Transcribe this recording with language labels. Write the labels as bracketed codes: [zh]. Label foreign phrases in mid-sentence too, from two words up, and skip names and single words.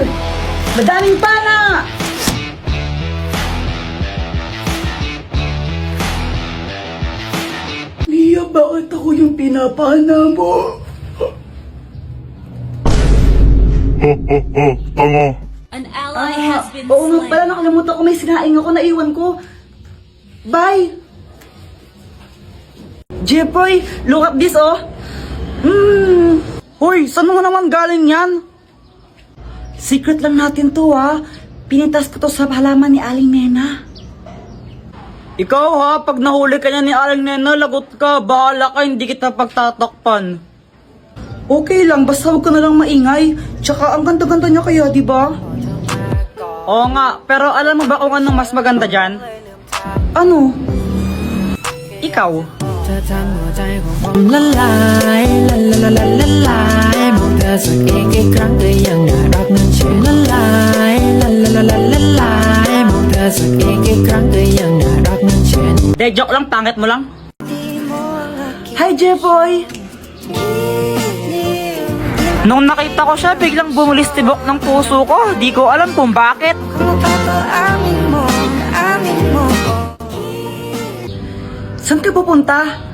[tl] Madaming pana! Mia, bakit ako yung pinapana mo? Tanga! [en] An ally has been [tl] Oo nga pala, [en] slain. [tl] nakalimutan ko, may sinaing ako, naiwan ko. Bye! Jepoy, [en] look at this, oh! [tl] Hoy, saan mo naman galing yan? Secret lang natin to, ha? Pinitas ko to sa halaman ni Aling Nena. Ikaw, ha? Pag nahuli ka niya ni Aling Nena, lagot ka. Bahala ka, hindi kita pagtatakpan. Okay lang, basta huwag ka na lang maingay. Tsaka ang ganda-ganda niya kaya, di ba? Oo nga, pero alam mo ba kung anong mas maganda dyan? Ano? Ikaw. [th] เธอทำหัวใจของผมละลายละละละละละลายมองเธอสักอีกครั้งก็ยังน่ารักนั้นเชื่อละลายละละละละละลายมองเธอสักอีกครั้งก็ยังน่ารักนั้นเชื่อ [tl] De, joke lang, pangit mo lang. Hi, Jepoy! Nung nakita ko siya, biglang bumulis tibok ng puso ko. Di ko alam kung bakit. Saan ka pupunta?